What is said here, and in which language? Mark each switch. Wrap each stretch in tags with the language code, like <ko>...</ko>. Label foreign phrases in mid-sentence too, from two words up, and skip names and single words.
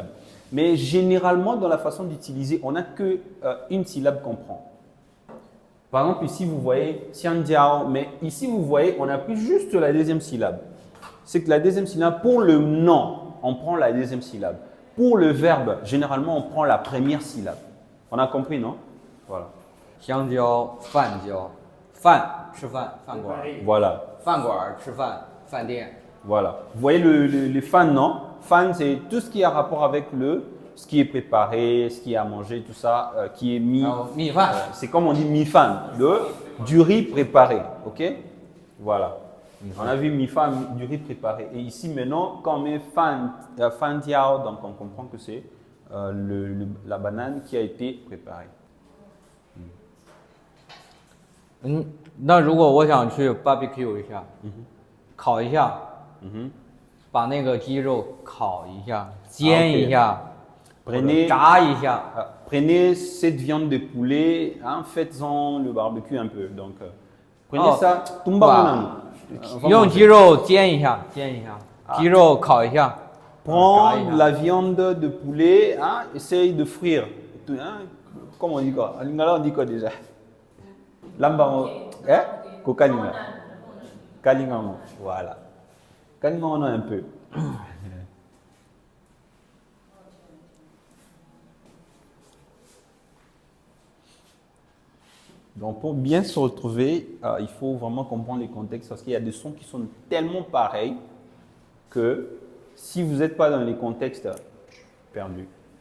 <fr>Mais généralement, dans la façon d'utiliser, on n'a que une syllabe qu'on prend. Par exemple, ici, vous voyez Xianjiao, mais ici, vous voyez, on a pris juste la deuxième syllabe. C'est que la deuxième syllabe, pour le nom, on prend la deuxième syllabe. Pour le verbe, généralement, on prend la première syllabe. On a compris, non? Voilà.</fr> <zh>香蕉、饭蕉，饭吃饭，饭馆，</zh> <fr>Voilà.</fr> <zh>饭馆吃饭，饭店。</zh> <fr>Voilà. Vous voyez les fan, non? Fan, c'est tout ce qui a rapport avec ce qui est préparé, ce qui est à manger, tout ça, qui est mis.</fr> <zh>然后米饭，</zh> <fr>C'est comme on dit mi fan, du riz préparé. Ok? Voilà. On a vu mi fan, du riz préparé. Et ici, maintenant, quand on met fan tiao, donc on comprend que c'est la banane qui a été préparée.</fr> <zh>嗯，那如果我想去 barbecue 一下，烤一下，把那个鸡肉烤一下，煎一下，或者</zh> <fr>Prenez,</fr> <zh>炸一下。</zh> <fr>prenez cette viande de poulet, hein, faites-en le barbecue un peu. Donc, prenez Oh. ça, Bah.</fr> <ln>tumba</ln> <zh>用鸡肉煎一下，煎一下，鸡肉烤一下，</zh> <fr>Prends la viande de poulet, hein, essaye de frire. Hein, comment on dit quoi? En lingala, on dit quoi déjà?</fr> <ln>Lambango. Hein? Kokalinga.</ln> <fr>Kalingango. Voilà. Kalingango, on a un peu. Donc, pour bien se retrouver, il faut vraiment comprendre les contextes parce qu'il y a des sons qui sont tellement pareils que si vous n'êtes pas dans les contextes, perdu.</fr>